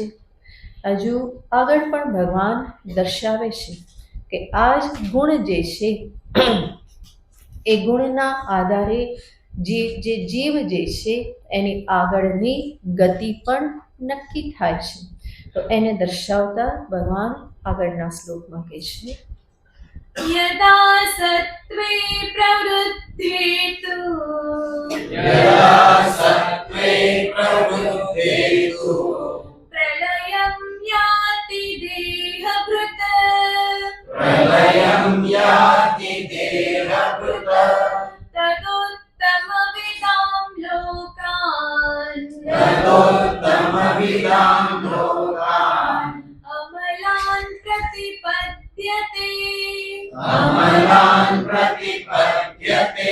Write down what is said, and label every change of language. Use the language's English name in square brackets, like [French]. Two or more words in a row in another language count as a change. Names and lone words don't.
[Gujarati] હજુ આગળ પણ ભગવાન દર્શાવે છે કે આ જ ગુણ જે છે એ ગુણના આધારે જે જીવ જે છે એની આગળની ગતિ પણ નક્કી થાય છે. તો એને દર્શાવતા ભગવાન આગળના શ્લોકમાં કહે છે [Sanskrit] यदा सत्त्वे प्रवृद्धेतु प्रलयं याति देहभृत् तदोत्तमविदां लोकान् अमलान् प्रतिपद्यते